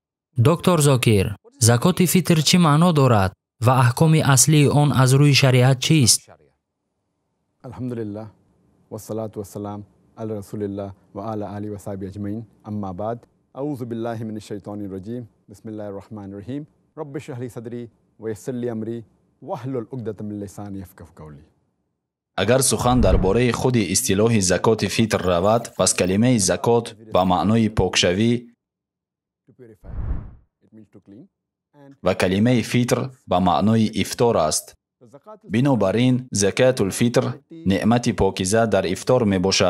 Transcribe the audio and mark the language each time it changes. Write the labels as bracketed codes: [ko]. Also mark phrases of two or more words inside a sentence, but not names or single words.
[tg] доктор Зокир, закоти фитр чӣ маъно дорад ва аҳкоми аслии он аз рӯи шариат чист? [ar] الحمد لله والصلاة والسلام على رسول الله وعلى آله وصحبه أجمعين. أما بعد. أعوذ بالله من الشيطان الرجيم. بسم الله الرحمن الرحيم. رب اشرح لي صدري ويسر لي أمري واحلل عقدة من لساني يفقهوا قولي. [tg] агар сухан дар бораи худи истилоҳи закоти фитр равад, пас калимаи закот ба маънои покшавӣ ва калимаи фитр ба маънои ифтор аст. бинобар ин [ar] زكاة الفطر [tg] неъмати покиза дар ифтор мебошад.